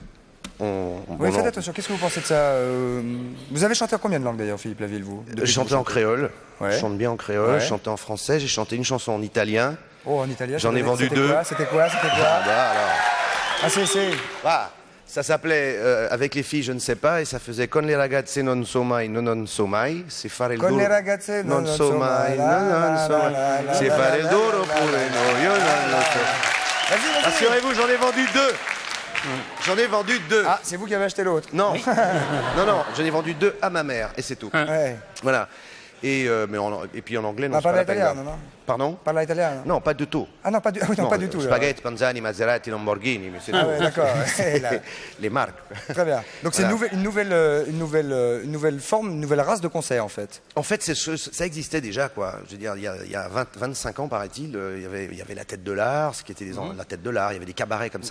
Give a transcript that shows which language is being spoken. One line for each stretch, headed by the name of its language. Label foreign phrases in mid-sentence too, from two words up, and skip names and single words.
French: Oui, faites attention, qu'est-ce que vous pensez de ça Vous avez chanté en combien de langues d'ailleurs, Philippe Laville, vous J'ai chanté en créole, Ouais. je chante bien en créole, Ouais. j'ai chanté en français, j'ai chanté une chanson en italien. Oh, en italien. J'en ai vendu 2. C'était quoi Ah bah alors. Ah, c'est... Ah, ça s'appelait avec les filles, je ne sais pas, et ça faisait
Italian: Con le ragazze non so mai, non so mai, c'est fare il Con duro. le ragazze non so mai, non so mai, c'est fare il duro pure no, io non lo so.
French: Vas-y, vas-y. Assurez-vous, j'en ai vendu 2. J'en ai vendu 2. Ah, c'est vous qui avez acheté l'autre. Non, non, j'en ai vendu 2 à ma mère, et c'est tout. Ouais. Voilà. Et puis en anglais, non, Ah, c'est pas
Italian: parla
French: la peine.
Italian: italiano, no?
French: Pardon
Italian: Parla italiano?
French: Non, pas du tout. Ah non, pas du, ah oui, non, pas du tout. Spaghetti, Panzani, Maserati, Lamborghini, mais c'est Ah tout. ouais, d'accord. Ouais, là. Les marques. Très bien. Donc c'est Voilà. une nouvelle forme, une nouvelle race de concert en fait. En fait, ça existait déjà, quoi. Je veux dire, il y a 25 ans, paraît-il, il y avait la tête de l'art, ce qui était la tête de l'art. Il y avait des cabarets comme ça,